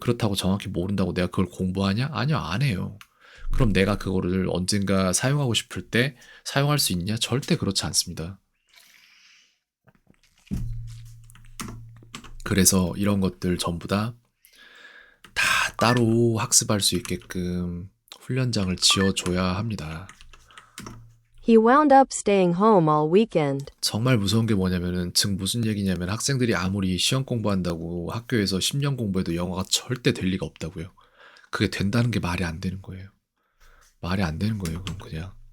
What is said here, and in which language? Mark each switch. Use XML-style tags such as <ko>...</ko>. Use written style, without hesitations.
<ko>그렇다고 정확히 모른다고 내가 그걸 공부하냐? 아니요, 안 해요. 그럼 내가 그거를 언젠가 사용하고 싶을 때 사용할 수 있냐? 절대 그렇지 않습니다. 그래서 이런 것들 전부 다 따로 학습할 수 있게끔 훈련장을 지어줘야 합니다.</ko> <en>he wound up staying home all weekend.</en> <ko>정말 무서운 게 뭐냐면은 즉 무슨 얘기냐면 학생들이 아무리 시험 공부한다고 학교에서 10년 공부해도 영어가 절대 될 리가 없다고요. 그게 된다는 게 말이 안 되는 거예요. 말이 안 되는 거예요. 그럼 그냥.</ko>